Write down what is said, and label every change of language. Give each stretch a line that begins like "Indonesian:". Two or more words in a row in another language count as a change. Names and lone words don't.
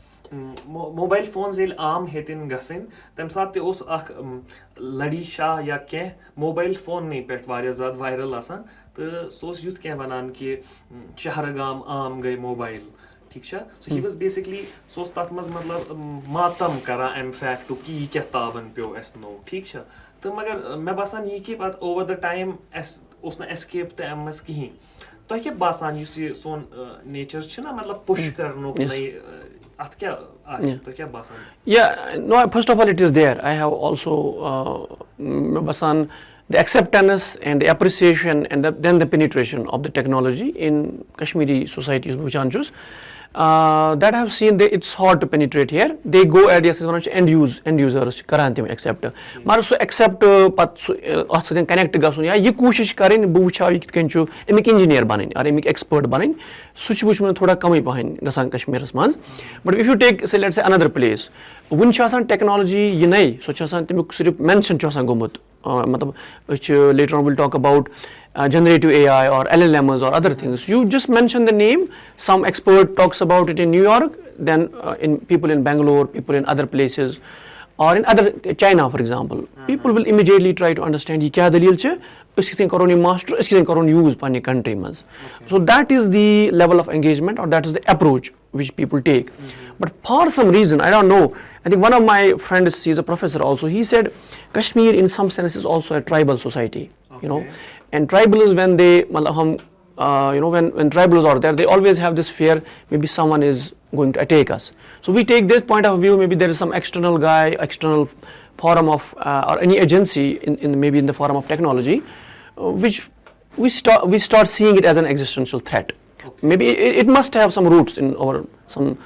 Kashmiri: موبایل فونز ییٚلہِ عام ہیٚتِنۍ گژھٕنۍ تَمہِ ساتہٕ تہِ اوس اکھ لڑی شاہ یا کینٛہہ موبایل فوننٕے پٮ۪ٹھ واریاہ زیادٕ وایرل آسان تہٕ سُہ اوس یُتھ کینٛہہ وَنان کہِ شہرٕ گام عام گٔے موبایل ٹھیٖک چھا سُہ
English: he was basically
Kashmiri: سُہ اوس تَتھ منٛز مطلب ماتم کران اَمہِ فیکٹُک کہِ یہِ کیاہ تاوَن پیٚو اَسہِ نوٚو ٹھیٖک چھا تہٕ مگر مےٚ باسان یہِ کہِ پَتہٕ
English: over the time
Kashmiri: اَسہِ اوس نہٕ ایسکیپ تہِ اَمہِ منٛز کِہینۍ تۄہہِ کیاہ باسان یُس یہِ سون نیچر چھُنہ مطلب پُش کرنُک اَتھ کیاہ آسہِ تۄہہِ کیاہ باسان؟
English: Yeah, no, first of all, it is there. I have also
Kashmiri: مےٚ باسان
English: the acceptance and the appreciation and then the penetration of the technology in Kashmiri society
Kashmiri: بہٕ وٕچھان چھُس
English: that I have seen it's hard to penetrate here. They go at
Kashmiri: یَتھ أسۍ وَنان چھِ
English: end users
Kashmiri: چھِ کران تِم ایٚکسیپٹ مگر سُہ ایٚکسیپٹ پَتہٕ سُہ اَتھ سۭتۍ کَنیکٹ گژھُن یا یہِ کوٗشِش کَرٕنۍ بہٕ وٕچھٕ ہا یہِ کِتھ کٔنۍ چھُ اَمِکۍ اِنجیٖنیر بَنٕنۍ یا اَمِکۍ ایٚکسپٲٹ بَنٕنۍ سُہ چھُ وٕچھمُت تھوڑا کَمٕے پَہَن گژھان کشمیٖرَس منٛز
English: but if you take say let's a other place
Kashmiri: وٕنہِ چھِ آسان ٹیکنالجی یِنَے سۄ چھِ آسان تَمیُک صرف مینشن چھُ آسان گوٚمُت مطلب أسۍ چھِ
English: later on will talk about generative AI or LLMs or other things. You just mention the name, some expert talks about it in New York, then in people in Bangalore, people in other places or in other China for example, people will immediately try to understand
Kashmiri: یہ کیاہ دٔلیٖل چھِ أسۍ کِتھ کٔنۍ کَرون یہِ ماسٹر أسۍ کِتھ کٔنۍ کَرون یوٗز پنٛنہِ کنٹری منٛز
English: so that is the level of engagement or that is the approach which people take but for some reason I don't know I think one of my friends he is a professor also he said Kashmir in some sense is also a tribal society you know and tribals when they when tribals are there they always have this fear maybe someone is going to attack us so we take this point of view maybe there is some external guy external forum of or any agency in maybe in the form of technology which we start seeing it as an existential threat maybe it must have some roots in our some